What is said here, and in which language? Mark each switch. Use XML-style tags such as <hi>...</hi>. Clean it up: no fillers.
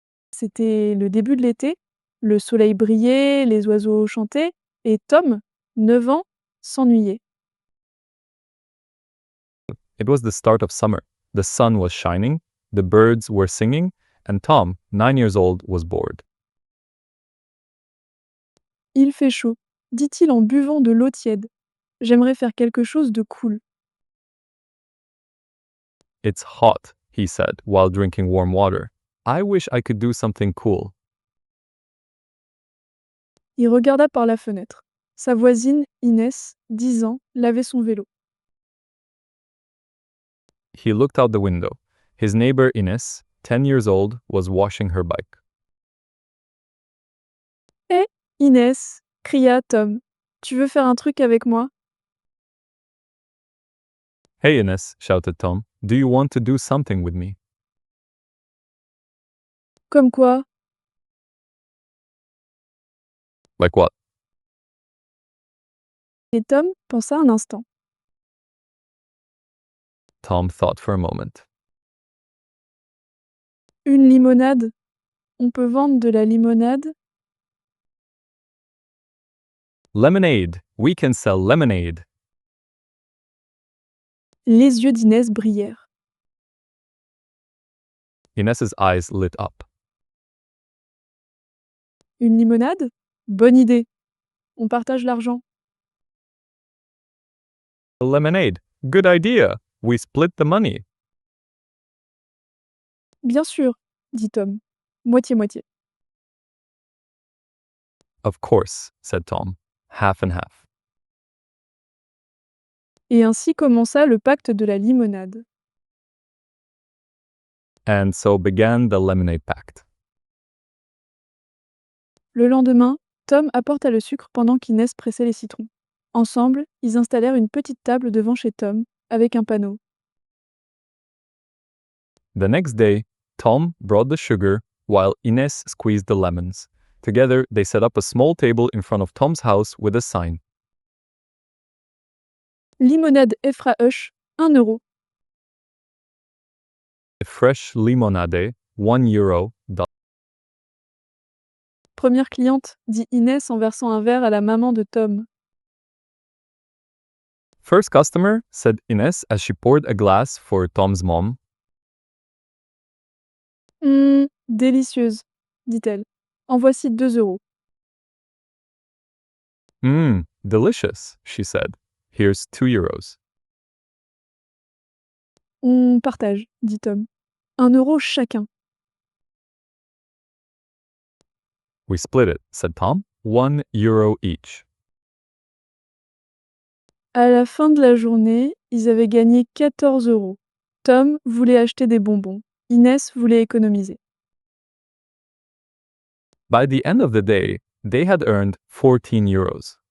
<fr>C'était le début de l'été, le soleil brillait, les oiseaux chantaient, et Tom, 9 ans, s'ennuyait.</fr> <en>It was the start of summer. The sun was shining, the birds were singing, and Tom, 9 years old, was bored.</en> <fr>Il fait chaud, dit-il en buvant de l'eau tiède. J'aimerais faire quelque chose de cool.</fr> <en>It's hot, he said, while drinking warm water. I wish I could do something cool.</en> <fr>Il regarda par la fenêtre. Sa voisine, Inès, 10 ans, lavait son vélo.</fr> <en>He looked out the window. His neighbor Ines, 10 years old, was washing her bike.</en> <fr>Hé, Inès, cria Tom. Tu veux faire un truc avec moi?</fr> <en>Hey Ines, shouted Tom, do you want to do something with me?</en> <fr>Comme quoi?</fr> <en>Like what?</en> <fr>Et Tom pensa un instant.</fr> <en>Tom thought for a moment.</en> <fr>Une limonade? On peut vendre de la limonade?</fr> <en>Lemonade! We can sell lemonade!</en> <fr>Les yeux d'Inès brillèrent.</fr> <en>Ines's eyes lit up.</en> <fr>Une limonade? Bonne idée. On partage l'argent.</fr> <en>Lemonade! Good idea! We split the money.</en> <fr>Bien sûr, dit Tom. Moitié-moitié.</fr> <en>Of course, said Tom. Half and half.</en> <fr>Et ainsi commença le pacte de la limonade.</fr> <en>And so began the Lemonade Pact.</en> <fr>Le lendemain, Tom apporta le sucre pendant qu'Inès pressait les citrons. Ensemble, ils installèrent une petite table devant chez Tom, avec un panneau.</fr> <en>The next day, Tom brought the sugar while Ines squeezed the lemons. Together, they set up a small table in front of Tom's house with a sign.</en> <fr>Limonade Efraëch, 1 euro.</fr> <en>Fresh limonade, €1.</en> <fr>Première cliente, dit Inès en versant un verre à la maman de Tom.</fr> <en>First customer, said Ines as she poured a glass for Tom's mom.</en> <fr>Délicieuse, dit-elle. En voici 2 euros.</fr> <en>Delicious, she said. Here's €2.</en> <fr>On partage, dit Tom. 1 euro chacun.</fr> <en>We split it, said Tom. €1 each.</en> <fr>À la fin de la journée, ils avaient gagné 14 euros. Tom voulait acheter des bonbons. Inès voulait économiser.</fr> <en>By the end of the day, they had earned 14 euros.</en>